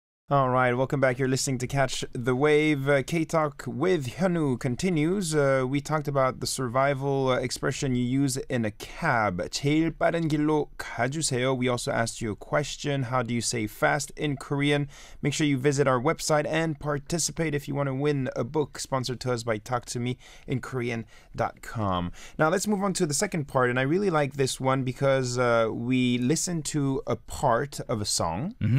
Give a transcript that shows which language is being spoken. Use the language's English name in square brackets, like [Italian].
[English] All right, welcome back. You're listening to Catch the Wave. K-Talk with Hyunwoo continues. We talked about the survival expression you use in a cab. [Korean] 제일 빠른 길로 가주세요. [English] We also asked you a question. How do you say fast in Korean? Make sure you visit our website and participate if you want to win a book sponsored to us by talktomeinkorean.com. Now, let's move on to the second part. And I really like this one because we listen to a part of a song.